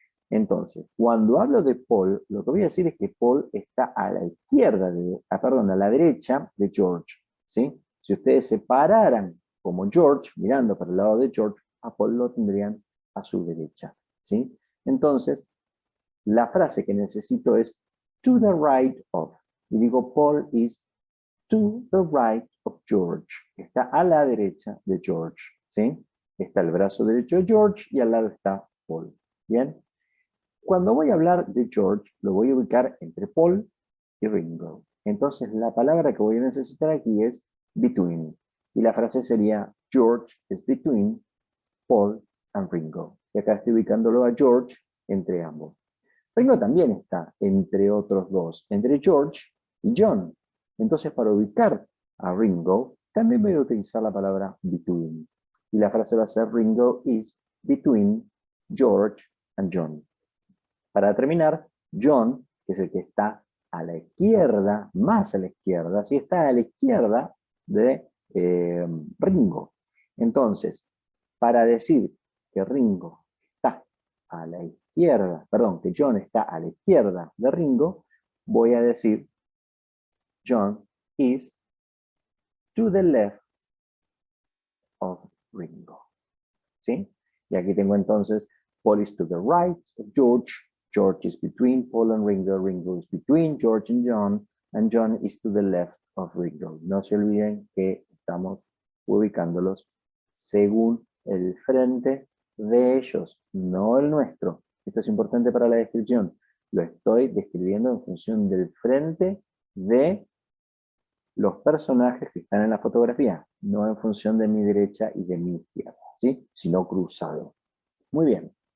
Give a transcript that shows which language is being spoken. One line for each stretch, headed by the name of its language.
Spanish: Entonces, cuando hablo de Paul, lo que voy a decir es que Paul está a la izquierda, a la derecha de George, ¿sí? Si ustedes se pararan como George, mirando para el lado de George, a Paul lo tendrían a su derecha, ¿sí? Entonces, la frase que necesito es to the right of. Y digo,
English: Paul is to the right of George.
Spanish: Está a la derecha de George, ¿sí? Está el brazo derecho de George y al lado está Paul. ¿Bien? Cuando voy a hablar de George, lo voy a ubicar entre Paul y Ringo. Entonces, la palabra que voy a necesitar aquí es between. Y la frase sería,
English: George is between Paul and Ringo.
Spanish: Y acá estoy ubicándolo a George entre ambos. Ringo también está entre otros dos, entre George y John. Entonces, para ubicar a Ringo, también voy a utilizar la palabra between. Y la frase va a ser,
English: Ringo is between George and John.
Spanish: Para terminar, John, que es el que está a la izquierda, más a la izquierda, sí está a la izquierda de Ringo. Entonces, para decir que Ringo está a la izquierda, perdón, que John está a la izquierda de Ringo, voy a decir
English: John is to the left of Ringo.
Spanish: ¿Sí? Y aquí tengo entonces
English: Paul is to the right of George, George is between Paul and Ringo, Ringo is between George and John is to the left of Ringo.
Spanish: No se olviden que estamos ubicándolos según el frente de ellos, no el nuestro. Esto es importante para la descripción. Lo estoy describiendo en función del frente de los personajes que están en la fotografía, no en función de mi derecha y de mi izquierda, ¿sí? Sino cruzado. Muy bien.